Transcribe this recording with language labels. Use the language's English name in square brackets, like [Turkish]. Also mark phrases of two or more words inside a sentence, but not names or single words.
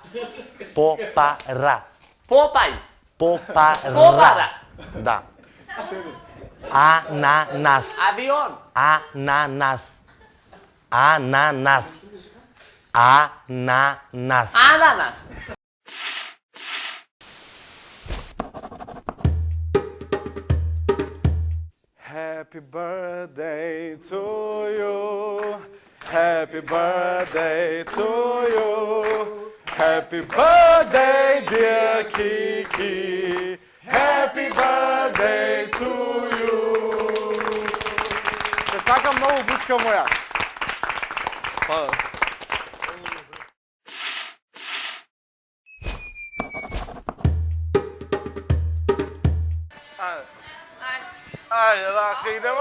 [Macedonian] Попара. Попај. Попара. Попара. Да. Ананас. Авион. Ананас. Ананас. Ананас. Ананас. [English] Happy birthday to you. Happy birthday to you. Happy birthday, dear Kiki. Happy birthday to you. [Macedonian] Те сакам многу, бучка моја. Ајде, вака идемо.